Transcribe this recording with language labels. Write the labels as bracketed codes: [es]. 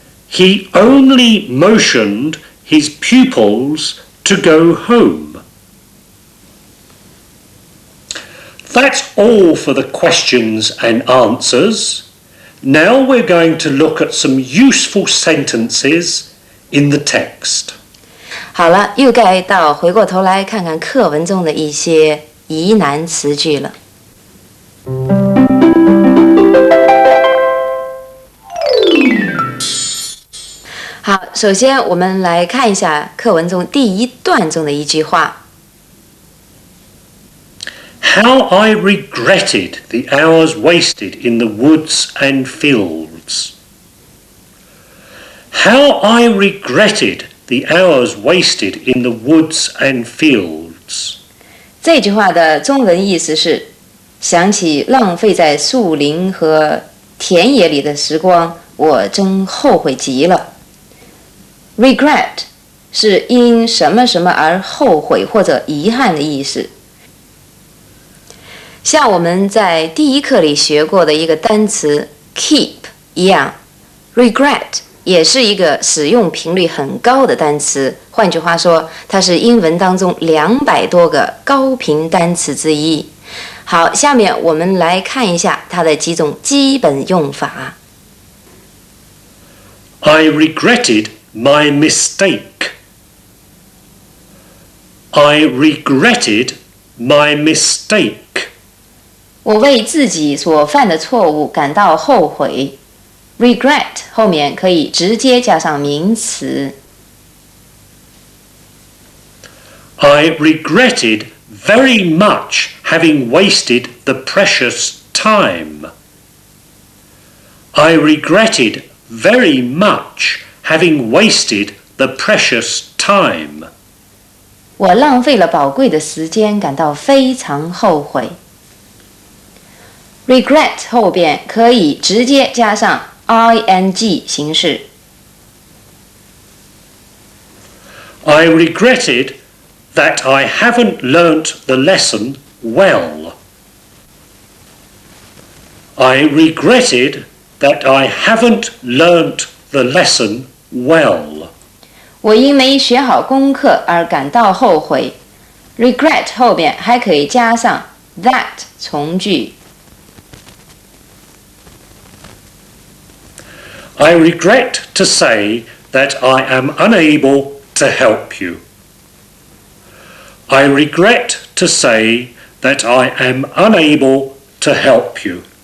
[en] He only motioned his pupils to go home. That's all for the questions and answers. Now we're going to look at some useful sentences in the text. [zh] 好了，又该到回过头来看看课文中的一些疑难词句了。好，首先我们来看一下课文中第一段中的一句话。 [en] How I regretted the hours wasted in the woods and fields. How I regretted the hours wasted in the woods and fields. [zh] 这句话的中文意思是：想起浪费在树林和田野里的时光，我真后悔极了。 Regret 是因什么什么而后悔或者遗憾的意思。像我们在第一课里学过的一个单词 keep 一样 ，regret 也是一个使用频率很高的单词。换句话说，它是英文当中200多个高频单词之一。好，下面我们来看一下它的几种基本用法。 [en] I regretted my mistake. I regretted my mistake. [zh] 我为自己所犯的错误感到后悔。 Regret 后面可以直接加上名词。 [en] I regretted very much having wasted the precious time. I regretted very much having wasted the precious time. [zh] 我浪费了宝贵的时间，感到非常后悔。 Regret 后边可以直接加上 ing 形式。 [en] I regretted that I haven't learnt the lesson well. I regretted that I haven't learnt the lesson well. [zh] 我因没学好功课而感到后悔。 regret 后边还可以加上 that 从句。 [en] I regret to say that I am unable to help you. I regret to say that I am unable to help you.